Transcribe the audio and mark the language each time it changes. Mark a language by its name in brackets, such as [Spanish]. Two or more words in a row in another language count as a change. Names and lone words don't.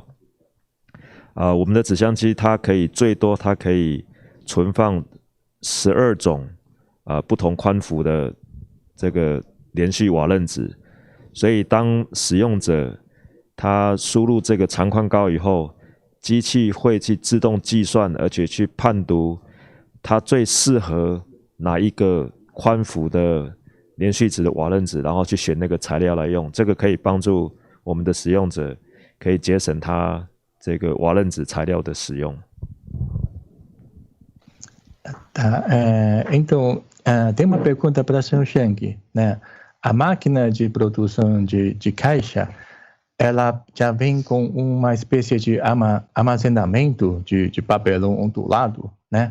[Chinese] 我们的纸箱机它可以最多它可以存放12种不同宽幅的这个连续瓦楞纸，所以当使用者他输入这个长宽高以后，机器会去自动计算，而且去判读它最适合哪一个宽幅的连续纸的瓦楞纸，然后去选那个材料来用。这个可以帮助我们的使用者可以节省他这个瓦楞纸材料的使用。 [Portuguese] Tá, então, tem uma pergunta para o senhor Chang, né? A máquina de produção de caixa, ela já vem com uma espécie de armazenamento de papelão ondulado, né?